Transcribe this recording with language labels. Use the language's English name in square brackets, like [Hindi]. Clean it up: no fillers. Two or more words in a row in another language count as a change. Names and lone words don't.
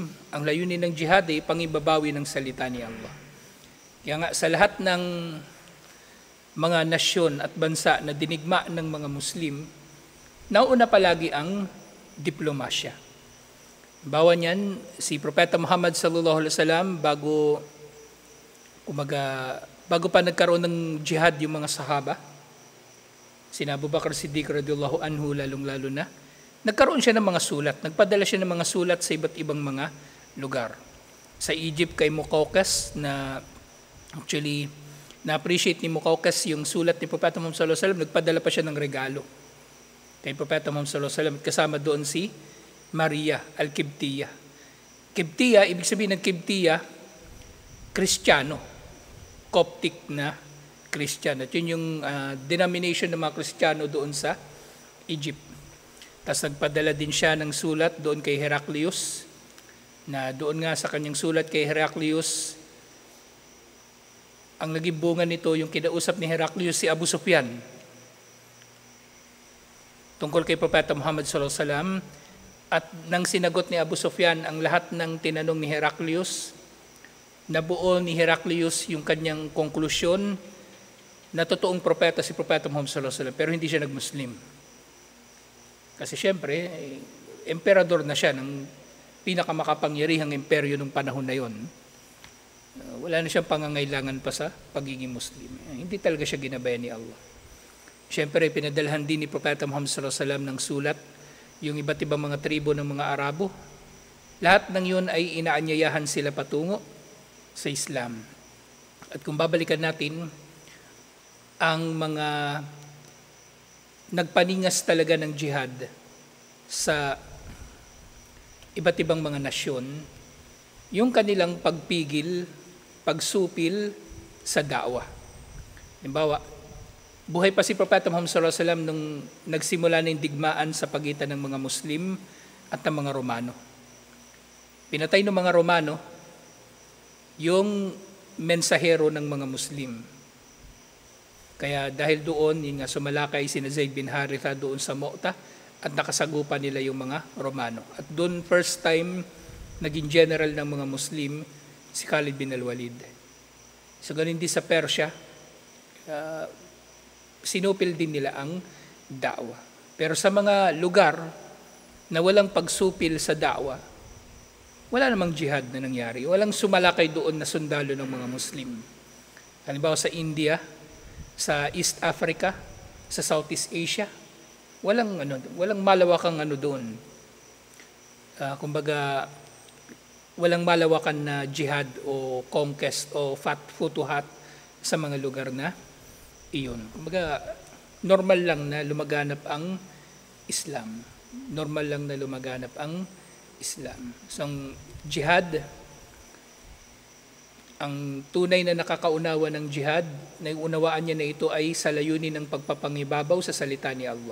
[Filipino] Ang layunin ng jihad ay pangibabawi ng salita ni Allah. Kaya nga, sa lahat ng mga nasyon at bansa na dinigma ng mga Muslim, nauna palagi ang diplomasya. Bawa niyan, si Propeta Muhammad [Arabic] صلى الله عليه وسلم [Filipino] bago pa nagkaroon ng jihad yung mga sahaba, sina Abu Bakr Siddiq [Arabic] رضي الله عنه [Filipino] lalong-lalo na, nagkaroon siya ng mga sulat, nagpadala siya ng mga sulat sa iba't ibang mga lugar. Sa Egypt kay Muqawqis, na actually na-appreciate ni Muqawqis yung sulat ni Propeta Muhammad [Arabic] صلى الله عليه وسلم, [Filipino] nagpadala pa siya ng regalo kay Propeta Muhammad [Arabic] صلى الله عليه وسلم, [Filipino] kasama doon si Maria al-Kibtiyah. Kibtiyah, ibig sabihin ng Kibtiyah, Kristiyano, Coptic na Kristiyano. At yun yung denomination ng mga Kristiyano doon sa Egypt. Tapos nagpadala din siya ng sulat doon kay Heraclius, na doon nga sa kanyang sulat kay Heraclius, ang naging bunga nito, yung kinausap ni Heraclius si Abu Sufyan tungkol kay Propeta Muhammad [Arabic] صلى الله عليه وسلم. [Filipino] At nang sinagot ni Abu Sufyan ang lahat ng tinanong ni Heraclius, nabuo ni Heraclius yung kanyang konklusyon na totoong propeta si Propeta Muhammad [Arabic] صلى الله عليه وسلم, [Filipino] pero hindi siya nag-Muslim. Kasi syempre, emperador na siya ng pinakamakapangyarihang imperyo ng panahon na yon. Wala na siyang pangangailangan pa sa pagiging Muslim. Hindi talaga siya ginabayan ni Allah. Syempre, pinadalhan din ni Propeta Muhammad [Arabic] صلى الله عليه وسلم [Filipino] ng sulat yung iba't ibang mga tribo ng mga Arabo. Lahat ng yun ay inaanyayahan sila patungo sa Islam. At kung babalikan natin, ang mga nagpaningas talaga ng jihad sa iba't ibang mga nasyon, yung kanilang pagpigil, pagsupil sa da'wah. Halimbawa, buhay pa si Propeta Muhammad [Arabic] صلى الله عليه وسلم [Filipino] nung nagsimula na yung digmaan sa pagitan ng mga Muslim at ng mga Romano. Pinatay ng mga Romano yung mensahero ng mga Muslim. Kaya dahil doon, yun nga, sumalakay si Zaid bin Haritha doon sa Mu'tah at nakasagupan nila yung mga Romano. At doon [English] first time [Filipino] naging general ng mga Muslim si Khalid bin al-Walid. So ganun din sa Persia, sinupil din nila ang da'wah. Pero sa mga lugar na walang pagsupil sa da'wah, wala namang jihad na nangyari. Walang sumalakay doon na sundalo ng mga Muslim. Halimbawa sa India, sa East Africa, sa Southeast Asia, walang malawakang doon. Kumbaga, walang malawakan na jihad o conquest o futuhat sa mga lugar na iyon. Kumbaga, normal lang na lumaganap ang Islam. Normal lang na lumaganap ang Islam. So ang jihad, ang tunay na nakakaunawa ng jihad, naiunawaan niya na ito ay sa layunin ng pagpapangibabaw sa salita ni Allah.